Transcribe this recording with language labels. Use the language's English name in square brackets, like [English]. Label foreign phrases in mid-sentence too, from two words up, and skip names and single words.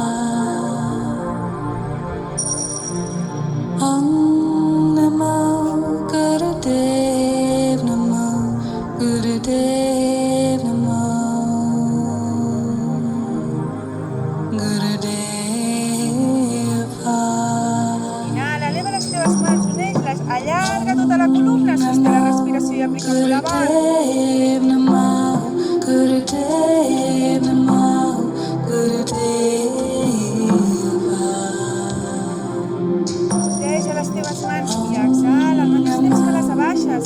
[Sanskrit] Om Namo Gurudev Namo Gurudev Namo Gurudeva. [Catalan] Inhala, eleva les teves mans, uneix-les, allarga tota la columna, sosté la respiració i aplica molt avant. [Sanskrit] Gurudev Namo Gurudev Namo Gurudeva. [Catalan] Deixa les teves mans i exhala al mateix temps que les abaixes.